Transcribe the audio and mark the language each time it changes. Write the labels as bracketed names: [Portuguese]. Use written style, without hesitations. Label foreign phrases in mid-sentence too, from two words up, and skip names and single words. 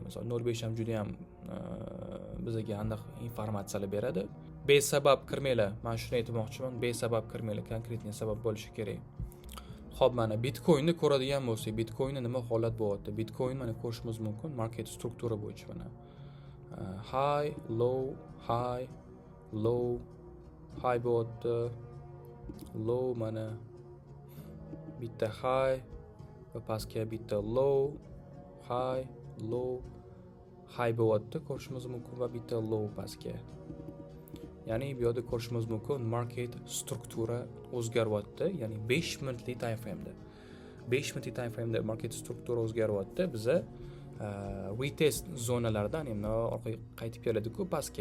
[Uzbek] Masalan, 0.5 ham juda ham bizga aniq informatsiyalar beradi. Besabab kirmanglar. Men shuni aytmoqchiman, besabab kirmanglar, konkretniy sabab bo'lishi kerak. Xo'p, mana Bitcoinni ko'radigan bo'lsak, Bitcoinda nima holat bo'lyapti? Bitcoin mana ko'rishimiz mumkin market struktura bo'yicha mana. [English] High, low, high, low, high bo'lyapti. [Uzbek] Low mana bitta high va pastga bitta [English] low, high, low, high [Uzbek] bo'lyapti, ko'rishimiz mumkin va bitta low pastga. Ya'ni bu yerda ko'rishimiz mumkin market struktura o'zgaryapti, ya'ni 5 minutlik [English] time frame [Uzbek] da. 5 minutlik [English] time frame [Uzbek] da market struktura o'zgaryapti. Biza retest zonalardan ham orqaga qaytib keladi-ku pastga.